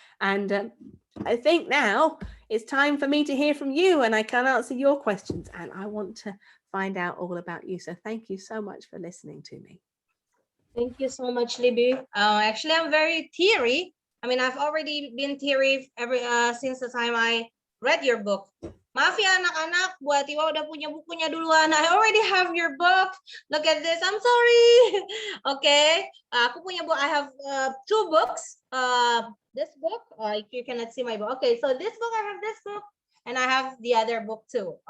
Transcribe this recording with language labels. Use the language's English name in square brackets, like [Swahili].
[English] And I think now it's time for me to hear from you, and I can answer your questions, and I want to find out all about you. So thank you so much for listening to me. Thank you so much, Libby. Actually, I'm very teary. I mean, I've already been teary since the time I read your book. [Indonesian] Maaf ya anak-anak, buat Iwa udah punya bukunya duluan. [English] I already have your book. Look at this. I'm sorry. Okay. [Indonesian] Aku punya [English] book. I have 2 books. This book, you cannot see my book. Okay, so this book, I have this book, and I have the other book too.